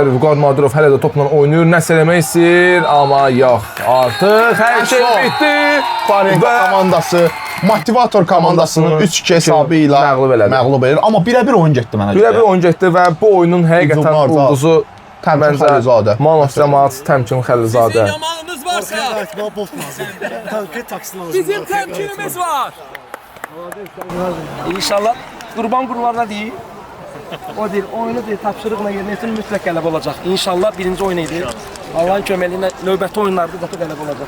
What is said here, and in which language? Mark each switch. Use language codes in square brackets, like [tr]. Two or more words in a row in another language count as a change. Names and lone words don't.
[az] Vüqar Nadirov hələ də topla oynayır, nəsə eləmək istəyir, amma yox. Artıq hər şey bitdi. Panika komandası Motivator komandasını 3-2 hesabı ilə məğlub edir. Amma birə-bir oyun getdi mənə görə. Birə-bir oyun getdi və bu oyunun həqiqətən ulduzu Təmkin Xəlilzadə. [en] Man of the match Təmkin Xəlilzadə. [az] Yamalınız varsa bizim təmkinimiz var. İnşallah qurban qurbanına deyil. O deyil, oyunu deyil, tapşırıqla yerinə yetin mütləq qələbə olacaq. İnşallah birinci oyun idi. Allahın köməyi ilə növbəti oyunlarda da qələbə olacaq.